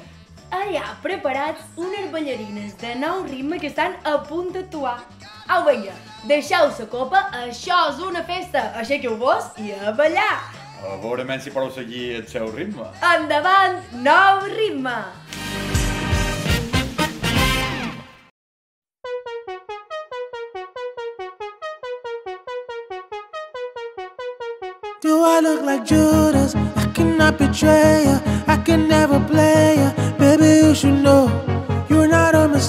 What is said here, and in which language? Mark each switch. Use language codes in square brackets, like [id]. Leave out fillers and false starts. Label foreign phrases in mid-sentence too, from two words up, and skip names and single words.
[ca] Allà, preparats unes ballarines de nou ritme que estan a punt d'actuar. Au, vinga, deixeu la copa, això és una festa, aixequeu-vos i a ballar. A veure si podeu seguir el seu ritme. Endavant, nou ritme! [en] Do I look like Judas? I cannot betray you. I can never play you. Baby, you should know you're not a mistake.